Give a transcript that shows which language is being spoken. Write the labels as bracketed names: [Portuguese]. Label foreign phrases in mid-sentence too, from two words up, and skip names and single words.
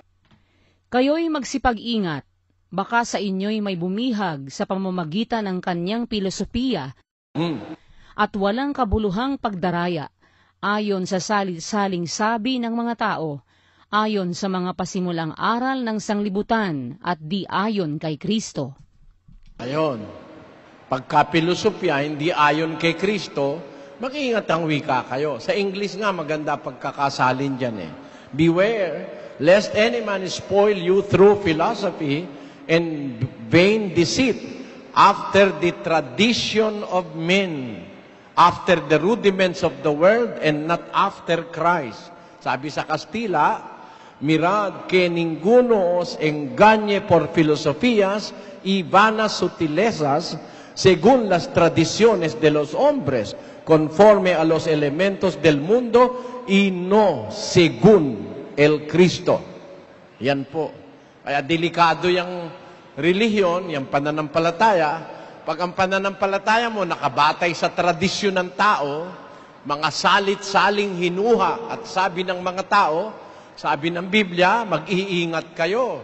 [Filipino] Kayo'y magsipag-ingat, baka sa inyo'y may bumihag sa pamamagitan ng kanyang filosofiya at walang kabuluhang pagdaraya, ayon sa salit-saling sabi ng mga tao, ayon sa mga pasimulang aral ng sanglibutan at di ayon kay Kristo. Ayon, pagka-filosofya hindi ayon kay Kristo, mag-iingat ang wika kayo. Sa English nga, maganda pagkakasalin dyan [English] Beware, lest any man spoil you through philosophy and vain deceit, after the tradition of men, after the rudiments of the world, and not after Christ. [Filipino] Sabi sa Kastila, [Spanish] mirad que ninguno os engañe por filosofías y vanas sutilezas, según las tradiciones de los hombres, conforme a los elementos del mundo y no según el Cristo. [Filipino] Yan po. Kaya delikado yung relihiyon, yung pananampalataya. Pag ang pananampalataya mo nakabatay sa tradisyon ng tao, mga salit-saling hinuha at sabi ng mga tao, sabi ng Biblia, mag-iingat kayo.